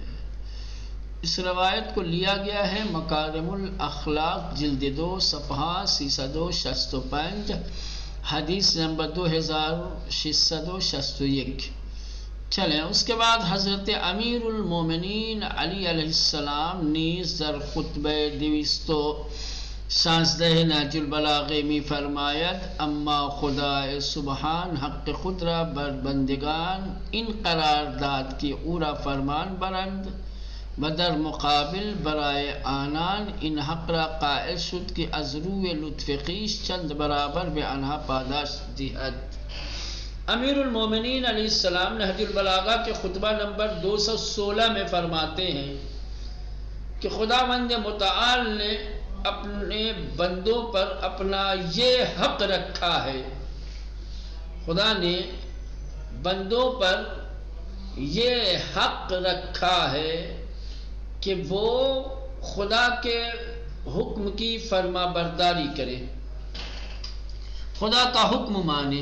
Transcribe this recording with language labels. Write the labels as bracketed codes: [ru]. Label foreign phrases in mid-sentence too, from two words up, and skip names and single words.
[ur] اس روایت کو لیا گیا ہے مکارم الاخلاق جلد 2 صفحہ 365، حدیث نمبر 2661۔ چلیں اس کے بعد [fa] حضرت امیر المومنین علی علیہ السلام نیز در خطبہ 216 نہج البلاغہ میں فرماید، اما خدا سبحان حق خود را بر بندگان این قرار داد کہ او را فرمان برند بدر مقابل برائے آنان ان حق را قائل شد کہ از روی لطف خویش چند برابر به آنها پاداش دهد. [ur] امیر المومنین علیہ السلام نہج البلاغہ کے خطبہ نمبر 216 میں فرماتے ہیں کہ خداوند متعال نے اپنے بندوں پر اپنا یہ حق رکھا ہے، خدا نے بندوں پر یہ حق رکھا ہے کہ وہ خدا کے حکم کی فرما برداری کرے، خدا کا حکم مانے.